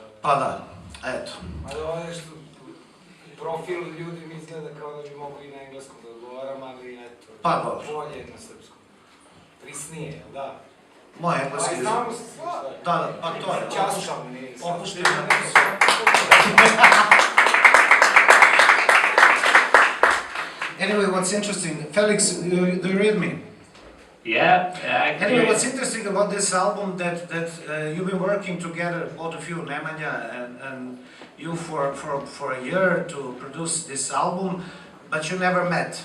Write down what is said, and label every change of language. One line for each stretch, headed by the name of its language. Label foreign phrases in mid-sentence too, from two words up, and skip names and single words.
Serbian: Pa da, eto. Ali ovo je što profil ljudi mi izgleda kao da bi mogu i na engleskom da odgovaram, ali eto, bolje na srpskom. Prisnije, jel da? Moj engleski... Pa i znamo se svi šta je. Da, pa to je. Čašam, nije. Opušti na nas.
English: Anyway, what's interesting, Felix, do you read me? Yeah, I Anyway, what's interesting about this album that you've been working together, both of you, Nemanja and you, for a year to produce this album, but you never met.